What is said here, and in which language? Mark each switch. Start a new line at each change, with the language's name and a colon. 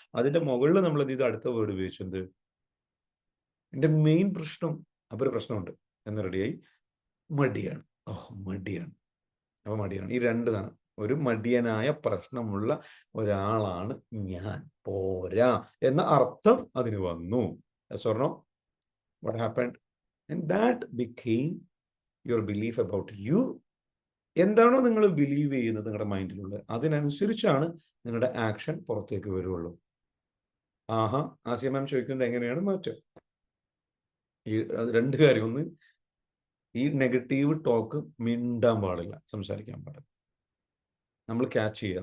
Malayalam: അതിന്റെ മുകളിൽ നമ്മൾ ഇത് അടുത്ത വേർഡ് ഉപയോഗിച്ചത്, എൻ്റെ മെയിൻ പ്രശ്നം, അപ്പൊ ഒരു പ്രശ്നമുണ്ട് എന്ന് റെഡിയായി. മടിയാണ്. മടിയാണ്. അപ്പൊ മടിയാണ്. ഈ രണ്ട് സാധനം, ഒരു മടിയനായ പ്രശ്നമുള്ള ഒരാളാണ് ഞാൻ, പോരാ എന്ന അർത്ഥം അതിന് വന്നു.
English: Yes or no? What happened? And that became your belief about you.
Malayalam: എന്താണോ നിങ്ങൾ ബിലീവ് ചെയ്യുന്നത് നിങ്ങളുടെ മൈൻഡിലുള്ളത്, അതിനനുസരിച്ചാണ് നിങ്ങളുടെ ആക്ഷൻ പുറത്തേക്ക് വരുള്ളൂ. ആസിയ മാം ചോദിക്കുന്നത് എങ്ങനെയാണ് മാറ്റം? ഈ രണ്ട് കാര്യം. ഒന്ന്, ഈ നെഗറ്റീവ് ടോക്ക് മിണ്ടാൻ പാടില്ല, സംസാരിക്കാൻ പാടില്ല. നമ്മൾ ക്യാച്ച് ചെയ്യുക.